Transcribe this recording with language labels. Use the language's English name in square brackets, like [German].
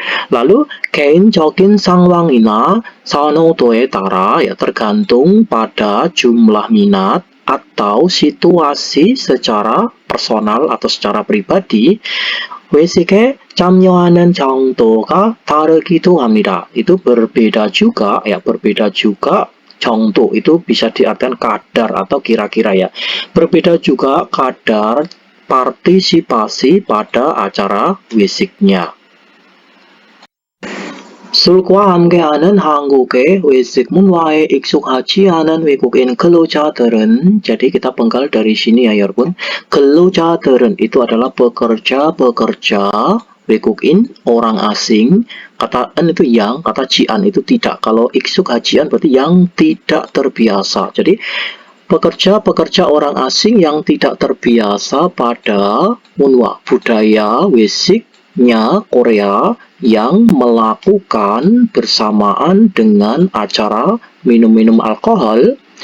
[Indonesian] Lalu [Korean] 개인적인 상황이나 선호도에 따라 [Indonesian] ya tergantung pada jumlah minat atau situasi secara personal atau secara pribadi, [Korean] 외식에 참여하는 정도가 다르기도 합니다. [Indonesian] Itu berbeda juga ya, berbeda juga. 정도 itu bisa diartikan kadar atau kira-kira ya. Berbeda juga kadar partisipasi pada acara wisiknya. [Korean] 술과 함께하는 한국의 외식 문화에 익숙하지 않은 외국인 근로자들은, [Indonesian] jadi kita penggal dari sini ya 여러분, 근로자들은 itu adalah pekerja 외국인, orang asing. Kata en itu yang, kata jian itu tidak. Kalau 익숙하지안 berarti yang tidak terbiasa. Jadi pekerja orang asing yang tidak terbiasa pada munwa, budaya wesiknya Korea yang melakukan bersamaan dengan acara minum-minum alkohol.